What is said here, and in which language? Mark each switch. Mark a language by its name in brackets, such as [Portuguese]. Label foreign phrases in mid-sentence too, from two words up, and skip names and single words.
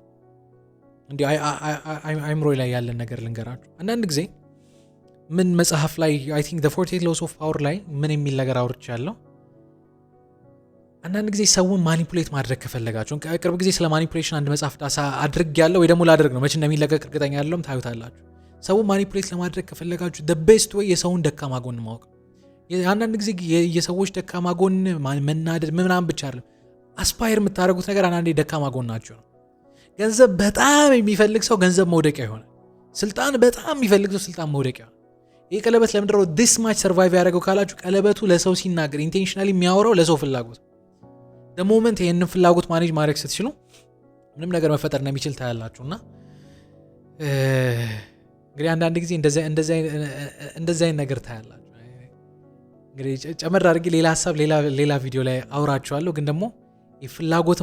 [Amharic] እንዲሁ አይምሮ ላይ ያለን ነገር ልንገራችሁ። አንዳንድ ጊዜ ምን መጽሐፍ ላይ [English] I think [Amharic] ዘ 48 ሎስ ኦፍ ፓወር ላይ ምን የሚል ነገር አውርቻለሁ። አንዳንድ ጊዜ ሰውን ማኒፑሌት ማድረግ ከፈለጋችሁ፣ ቅርብ ጊዜ ስለ ማኒፑሌሽን አንድ መጽሐፍ ዳሳ አድርግ ያለው ወይ ደግሞ ላድርግ ነው፣ መቼ እንደሚለቀቅ እርግጠኛ አይደለም፣ ታዩታላችሁ። ሰውን ማኒፑሌት ለማድረግ ከፈለጋችሁ [English] the best way [Amharic] የሰውን ደካማ ጎን ማወቅ። አንዳንድ ጊዜ የሰዎች ደካማ ጎን መናደድ ምናምን ብቻ አይደለም፣ አስፓየር የምታደርጉት ነገር አንዳንዴ ደካማ ጎናችሁ ነው። ገንዘብ በጣም የሚፈልግ ሰው ገንዘብ መውደቂያ ይሆናል። ስልጣን በጣም የሚፈልግ ሰው ስልጣን መውደቂያ ይሆናል። ይህ ቀለበት ለምንድነው [English] this much survive [Amharic] ያደረገው ካላችሁ፣ ቀለበቱ ለሰው ሲናገር ኢንቴንሽናሊ የሚያወራው ለሰው ፍላጎት። [English] the moment [Amharic] ይህንን ፍላጎት ማኔጅ ማድረግ ስትችሉ ምንም ነገር መፈጠር እንደሚችል ታያላችሁ። እና እንግዲህ አንዳንድ ጊዜ እንደዚህ አይነት ነገር ታያላችሁ። እንግዲህ ጨመር አድርጌ ሌላ ሀሳብ ሌላ ቪዲዮ ላይ አውራችኋለሁ። ግን ደግሞ የፍላጎትን